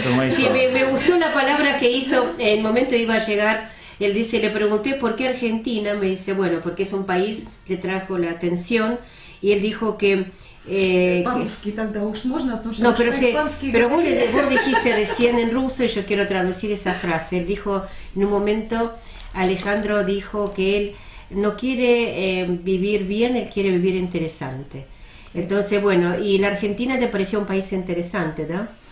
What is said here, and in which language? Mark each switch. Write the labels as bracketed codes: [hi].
[es] Sí, me gustó la palabra que hizo en el momento iba a llegar. Él dice, le pregunté por qué Argentina, me dice, bueno, porque es un país que trajo la atención, y él dijo que [ru] По-русски тогда уж можно, потому что [es] No, pero, [ru] по-испански [es] pero vos, [ru] говорили. [es] vos dijiste recién en ruso y yo quiero traducir esa frase. Él dijo, en un momento, Alejandro dijo que él no quiere vivir bien, él quiere vivir interesante. Entonces, bueno, y la Argentina te pareció un país interesante, ¿no?